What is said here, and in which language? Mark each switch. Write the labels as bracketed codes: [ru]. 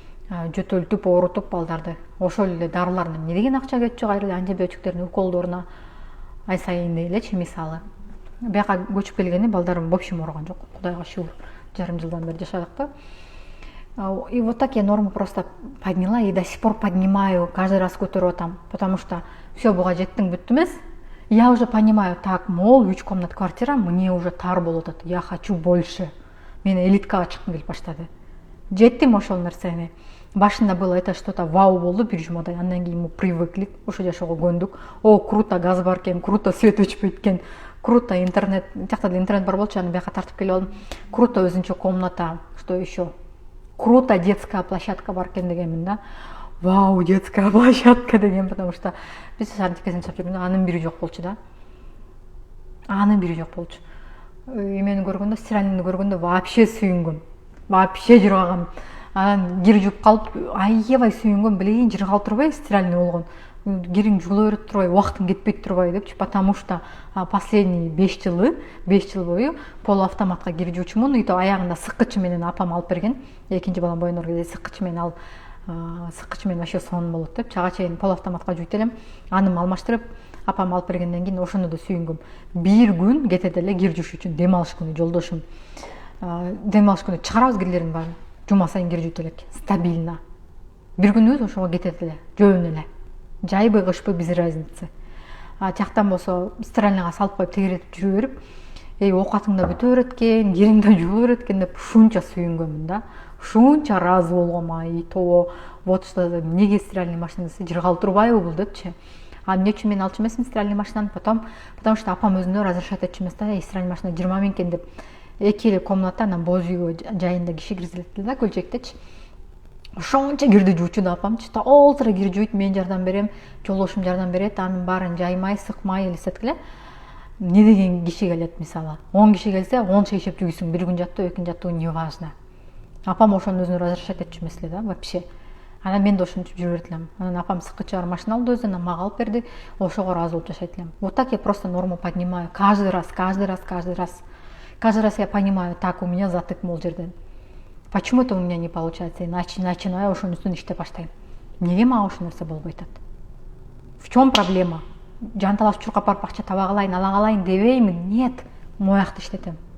[ky] Жөтөлтүп, оорутуп балдарды. Ошол эле дарыларына эмне деген акча кетчү, кайра эле антибиотиктердин уколдоруна ай сайын элечи мисалы. Бияка көчүп келгени балдарым в общем ооруган жок. Кудайга шүгүр. Жарым жылдан бери жашадык да. [ru] И вот так я норму просто подняла и до сих пор поднимаю, [ky] каждый раз көтөрүп атам, [ru] потому что все, [ky] буга жеттиң бүттү эмес. [ru] Я уже понимаю, так, мол, 3 комнат квартира мне уже [ky] тар болуп атат. [ru] Я хочу больше. [ky] Мен элиткага чыккым келип баштады. Жеттим ошол нерсени. Башында [ru] было это что-то [ky] вау болду бир жумадай, андан кийин [ru] мы привыкли, [ky] ошо жашоого көндүк. О, круто газ бар экен, круто свет өчпөйт экен, круто интернет, жакта деле интернет бар болчу, аны бияка тартып келип алдым. Круто өзүнчө комната, что еще? Круто детская площадка бар экен дегенмин да. Вау, детская площадка деген, потому что биз шаардын чекесинде жашап жүргөндө анын бири жок болчу да. Анын бири жок болчу. Эмени көргөндө, стиральныйды көргөндө вообще сүйүнгөм. Вообще жыргагам. Анан кир жууп калып, аябай сүйүнгөм, билейин жыргалып турбай стиральный болгон. Кириң жуула берип турбай, убактың кетпей турбай депчи, потому что последний 5 жыл бою полуавтоматка кир жуучумун. И то аягында сыккычы менен апам алып берген. Экинчи балам бойдон кезде сыккычы менен алып, сыккычы менен вообще сон болот деп, чага чейин полуавтоматка жуйт элем. Аным алмаштырып, апам алып бергенден кийин ошону да сүйүнгөм. Бир күн кетет эле кир жууш үчүн, дем алыш күнү жолдошум. Дем алыш күнү чыгарабыз кирлерин баарын. Жума сайын кир жуйт элек, стабильно. Бир күнүбүз ошого кетет эле, жөн эле. Жайбы кышпы без разницы. Тияктан болсо стиральныйга салып коюп тегеретип жүрө берип, оокатың да бүтө берет экен, кириң да жуула берет экен деп ушунча сүйүнгөмүн да. Ушунча разы болгом, ай то вот что эмнеге стиральный машинасы жыргалып турбайбы бул депчи. А эмне үчүн мен алчу эмесмин стиральный машинаны, потому что апам өзүнө разрешать этчү эмес да, стиральный машина 20 000 экен деп. Эки эле комната, анан боз үйгө жайында киши киргизилет да, көлчектечи. Ошончо кирди жуучу да апамчы, толтура кир жуйт, мен жардам берем, жолдошум жардам берет, анын баарын жаймай, сыкмай элестеткиле. Не деген киши келет мисалы. 10 киши келсе, 10 шейшеп жуйсуң, бир күн жаттуу, экинчи жаттуу не важно. Апам ошону өзүнө разрешать этчү эмес эле да, вообще. Анан мен да ошентип жүрө берет элем. Анан апам сыккычы бар машина алды өзүнө, мага алып берди, ошого ыраазы болуп жашайт элем. [ru] Вот так я просто норму поднимаю, каждый раз. Каждый раз я понимаю, так, у меня затык [ky] бул жерден. [ru] Почему это у меня не получается? И начинаю [ky] ошонун үстүнө иштеп баштайм. Неге мага ошол нерсе болбой атат? [ru] В чем проблема? [ky] Жанталаш чуркап барып акча таба калайын, ала калайын дебеймин. Нет, моякты иштетем.